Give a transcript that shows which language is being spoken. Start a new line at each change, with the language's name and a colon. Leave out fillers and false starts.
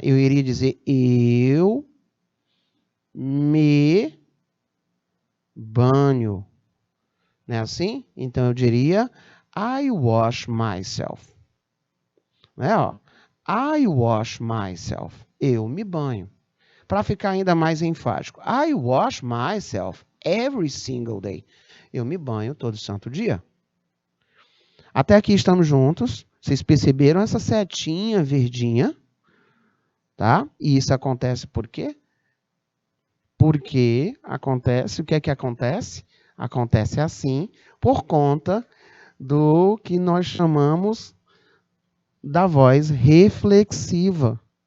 Portuguese: Eu iria dizer eu me banho. Não é assim? Então eu diria
English: I wash myself.
Portuguese: Né, ó?
English: I wash myself.
Portuguese: Eu me banho. Para ficar ainda mais enfático.
English: I wash myself every single day.
Portuguese: Eu me banho todo santo dia. Até aqui estamos juntos. Vocês perceberam essa setinha verdinha? Tá? E isso acontece por quê? Porque acontece, o que é que acontece? Acontece assim, por conta do que nós chamamos da voz reflexiva.